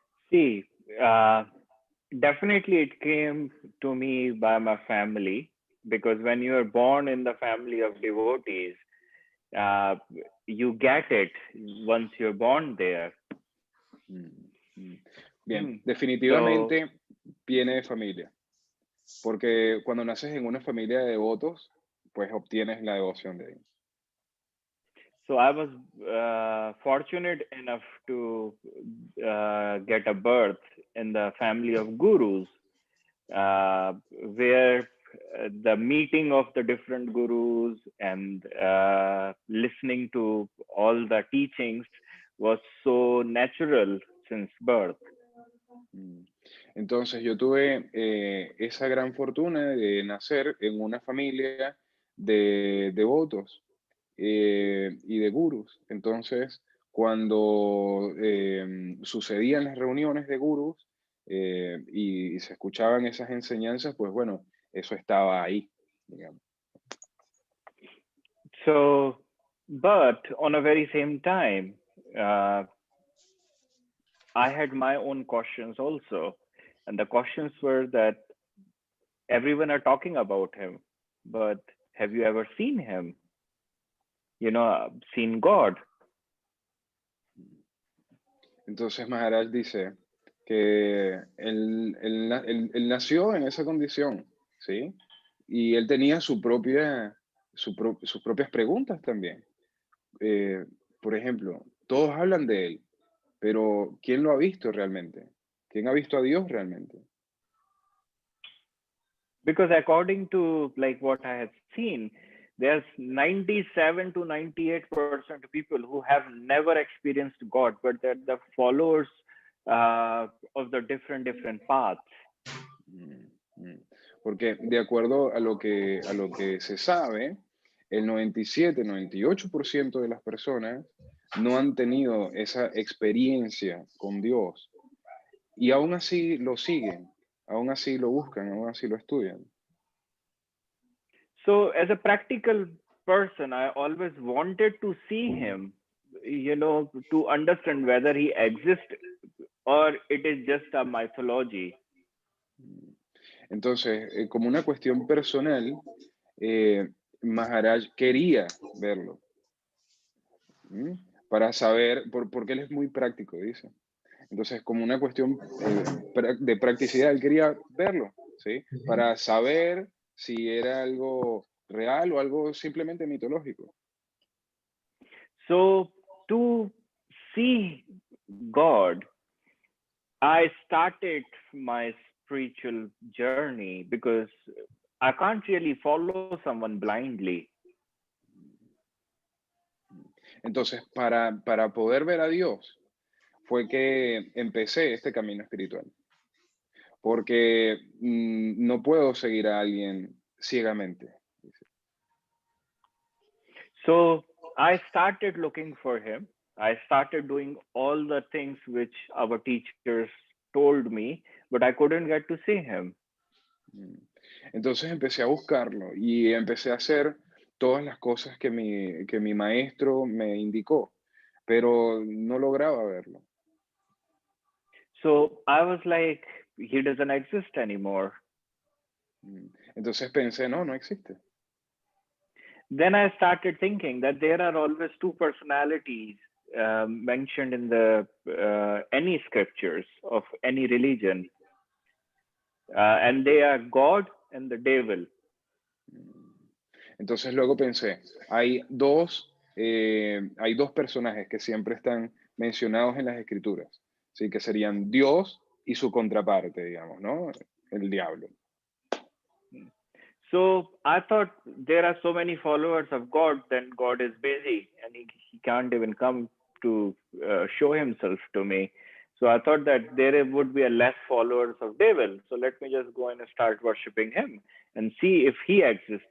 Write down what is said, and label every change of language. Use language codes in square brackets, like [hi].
[en] See, definitely it came to me by my family, because when you are born in the family of devotees, you get it once you're born there. [es] Bien, definitivamente viene de familia, porque cuando naces en una familia de devotos, pues obtienes la devoción de ellos. [en] So I was fortunate enough to get a birth in the family of gurus, where the meeting of the different gurus and listening to all the teachings was so natural since birth. [es] Entonces yo tuve esa gran fortuna de nacer en una familia de devotos y de gurús. Entonces, cuando sucedían las reuniones de gurús y se escuchaban esas enseñanzas, pues bueno, eso estaba ahí, digamos. [en] So, but on a very same time, I had my own questions also. And the questions were that everyone are talking about him, but have you ever seen him? You know, seen God? [es] Entonces Maharaj dice que él nació en esa condición, ¿sí? Y él tenía sus propias preguntas también. Por ejemplo, todos hablan de él, pero ¿quién lo ha visto realmente? ¿Quién ha visto a Dios realmente? [en] Because according to like what I have seen, there's 97 to 98% of people who have never experienced God, but they're the followers of the different paths. [es] Porque de acuerdo a lo que se sabe, el 97, 98% de las personas no han tenido esa experiencia con Dios y aún así lo siguen, aún así lo buscan, aún así lo estudian. [en] So as a practical person, I always wanted to see him, you know, to understand whether he exists or it is just a mythology. [es] Entonces, como una cuestión personal, Maharaj quería verlo. Para saber, porque él es muy práctico, dice. Entonces, como una cuestión de practicidad, él quería verlo, ¿sí? Para saber si era algo real o algo simplemente mitológico. [en] So to see God, I started my spiritual journey because I can't really follow someone blindly. [es] Entonces, para poder ver a Dios, fue que empecé este camino espiritual. Porque no puedo seguir a alguien ciegamente. [en] So I started looking for him. I started doing all the things which our teachers told me, but I couldn't get to see him. [es] Entonces empecé a buscarlo y empecé a hacer todas las cosas que mi maestro me indicó, pero no lograba verlo. [en] So I was like, he doesn't exist anymore. [es] Entonces pensé, no existe. [en] Then I started thinking that there are always two personalities mentioned in the any scriptures of any religion, and they are God and the devil. [es] Entonces luego pensé, hay dos personajes que siempre están mencionados en las escrituras, ¿sí? Que serían Dios y su contraparte, digamos, ¿no? El diablo. [en] So I thought there are so many followers of God, then God is busy and he can't even come to show himself to me. So I thought that there would be a less followers of devil. So let me just go and start worshiping him and see if he exists.